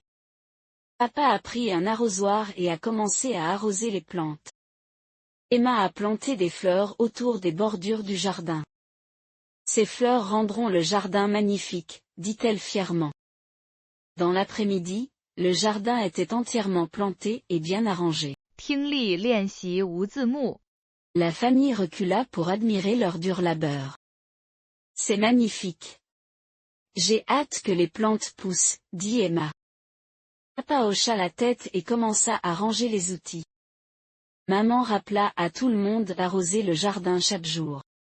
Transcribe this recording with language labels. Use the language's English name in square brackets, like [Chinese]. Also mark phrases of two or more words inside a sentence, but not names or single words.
[French] Papa a pris un arrosoir et a commencé à arroser les plantes. Emma a planté des fleurs autour des bordures du jardin. Ces fleurs rendront le jardin magnifique, dit-elle fièrement. Dans l'après-midi, le jardin était entièrement planté et bien arrangé. [Chinese] 听力练习无字幕 [French] La famille recula pour admirer leur dur labeur. C'est magnifique. J'ai hâte que les plantes poussent, dit Emma. Papa hocha la tête et commença à ranger les outils. Maman rappela à tout le monde d'arroser le jardin chaque jour.